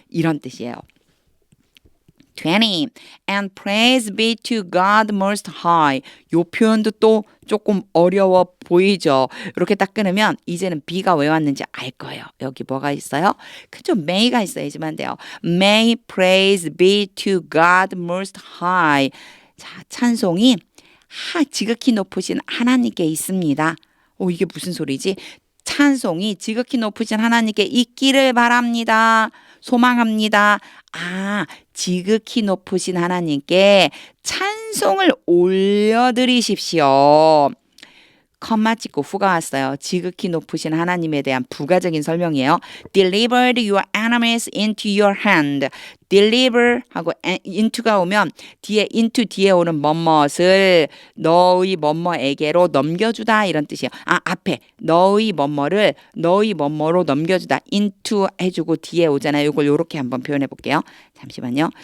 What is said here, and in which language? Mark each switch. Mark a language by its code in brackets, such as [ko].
[ko] 이런 뜻이에요. 20. [en] And praise be to God most high. [ko] 요 표현도 또 조금 어려워 보이죠. 이렇게 딱 끊으면 이제는 be가 왜 왔는지 알 거예요. 여기 뭐가 있어요? 그죠? may가 있어야지만 돼요. [en] May praise be to God most high. [ko] 자, 찬송이 지극히 높으신 하나님께 있습니다. 이게 무슨 소리지? 찬송이 지극히 높으신 하나님께 있기를 바랍니다. 소망합니다. 지극히 높으신 하나님께 찬송을 올려드리십시오. 컴마 찍고 후가 왔어요. 지극히 높으신 하나님에 대한 부가적인 설명이에요. [en] Delivered your enemies into your hand. [ko] Deliver 하고 into가 오면 뒤에 오는 뭐뭇을 너희 뭐뭐에게로 넘겨주다 이런 뜻이에요. 앞에 너희 뭐뭐로 넘겨주다. into 해주고 뒤에 오잖아요. 이걸 이렇게 한번 표현해 볼게요. 잠시만요.